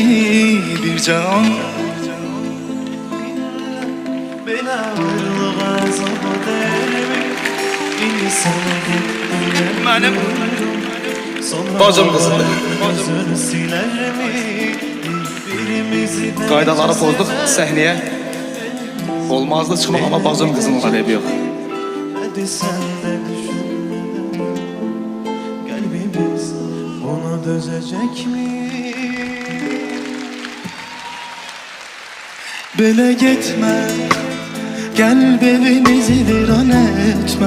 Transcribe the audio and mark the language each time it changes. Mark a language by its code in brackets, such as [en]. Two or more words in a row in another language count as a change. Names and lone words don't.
[az] Bircə anlıq belə ayrılığa əzaba dəyərmi? İndi sənə get deyən Mənim bacım qızımdır. Qaydaları pozduq səhnəyə. Olmazdı çıxmaq, amma bacım qızının tələbi yox. [tr] Hadi sen de düşünmeden kalbimiz buna dözecek mi? Böyle gitme, kalbimizi viran etme.